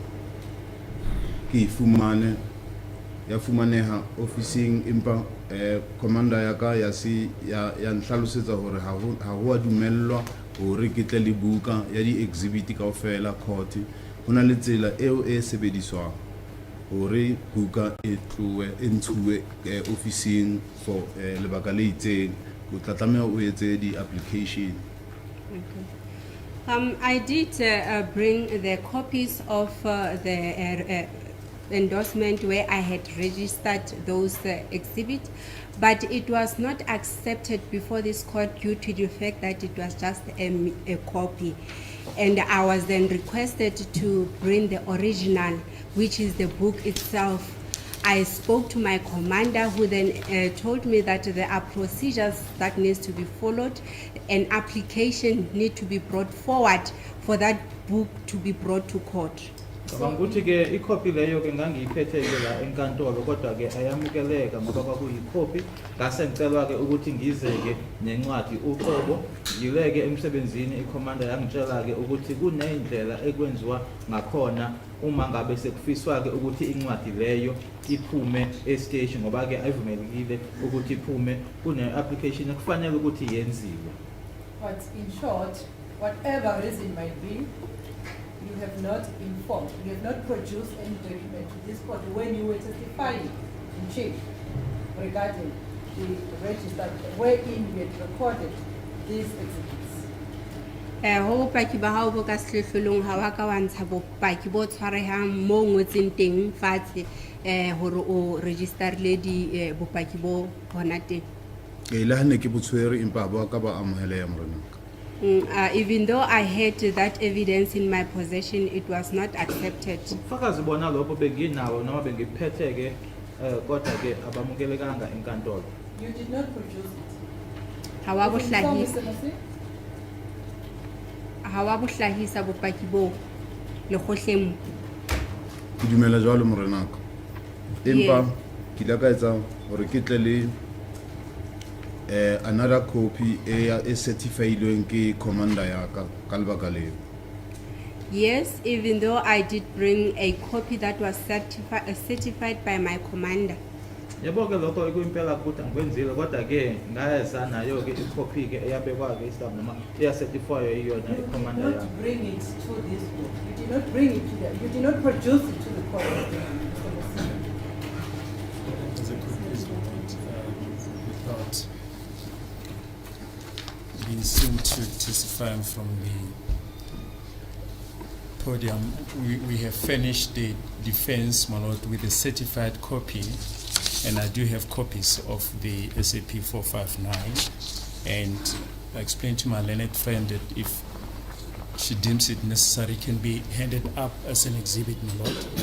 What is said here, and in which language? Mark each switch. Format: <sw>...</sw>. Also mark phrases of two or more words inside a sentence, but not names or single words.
<st>fumane ya fumaneha officing empa commander ya ka ya nhlalosetsa hore ha ho a dumellwa hore ke tle le buka ya di exhibit kaofela court hona le tsela eo e sebediswang hore buka e ntshuwe officing for lebaka le itseng o tla tlameha o etse di application.</st> <en>I did bring the copies of the endorsement where I had registered those exhibits, but it was not accepted before this court due to the fact that it was just a copy. And I was then requested to bring the original, which is the book itself. I spoke to my commander, who then told me that there are procedures that needs to be followed. An application need to be brought forward for that book to be brought to court.</en> <zu>Ngicabanga ukuthi ke icopy leyo ke ngangiyiphethe ke la enkantolo kodwa ke ayamukeleka ngoba kwakuyicopy ngase ngicelwa ke ukuthi ngize ke nencwadi uqobo ngileke emsebenzini icommander yangitshela ke ukuthi kunendlela ekwenziwa ngakhona uma ngabe sekufiswa ke ukuthi incwadi leyo iphume e-station ngoba ke ayivumelekile ukuthi iphume kune application ekufanele ukuthi yenziwe.</zu> <en>but in short, whatever reason might be, you have not informed, you have not produced any document to this court when you were testifying in chief regarding the register wherein you had recorded these exhibits.</en> <st>Ho bopaki ba hao bo ka sehlohlolong ha wa ka wa ntsha bopaki bo tshwarehang mo ngotseng teng fatshe hore o registerile di bopaki bo hona teng. Le ha ne ke botshwere empa ba ka ba amohele ya morena.</st> <en>Even though I had that evidence in my possession, it was not accepted.</en> <zu>Ubufakazi bona lokho benginawo noma bengiphethe ke kodwa ke abamukelekanga enkantolo.</zu> <en>You did not produce it.</en> <st>Ha wa bo</st> <en>Is it so,</en> <st>hlahisa</st> <en>Mr. Masi?</en> <st>ha wa bo hlahisa bopaki bo lekgohleng. Ke dumela jwalo morena ka. Empa ke la ka etsa hore ke tle le</st> <en>another copy</en> <st>e certified ke commander ya ka ka lebaka leo.</st> <en>Yes, even though I did bring a copy that was certified by my commander.</en> <zu>Yebo ke lokho ekuyimpela ukuthi angikwenzile kodwa ke ngayeza nayo ke icopy ke eyabekwa ke istab noma eyacertify iyona</zu> <en>You did</en> <zu>icommander</zu> <en>not</en> <zu>yami.</zu> <en>bring it to this court. You did not bring it to the, you did not produce it to the court. Mr. Masi. As a quick request, without being seen to testify from the podium, we have furnished the defense, my lord, with a certified copy, and I do have copies of the SAP 459, and I explained to my learned friend that if she deems it necessary, can be handed up as an exhibit, my lord.</en>